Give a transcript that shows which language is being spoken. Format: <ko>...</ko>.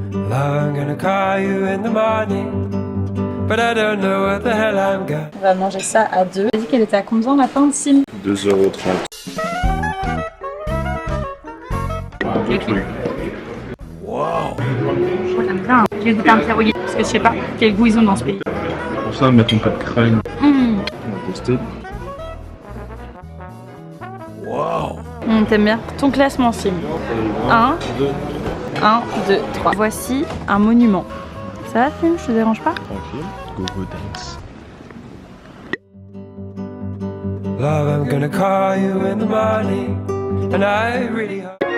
<en>I'm gonna call you in the morning, but I don't know what the hell I'm gonna.</en> <fr>On va manger ça à 2. T'as dit qu'elle était à combien la fin de Sim? 2,30 €. Wow. Moi j'aime bien. Je vais goûter un pierogi, parce que je sais pas quel goût ils ont dans ce pays. Pour ça, mettre un peu de crème. On va tester. Wow. T'aimes bien ton classement, Sim? 1, 2, 3. Voici un monument. Ça va, Sim? Je te dérange pas? Tranquille.</fr> <en>Go dance. Love, I'm gonna call you in the morning, and I really hope.</en>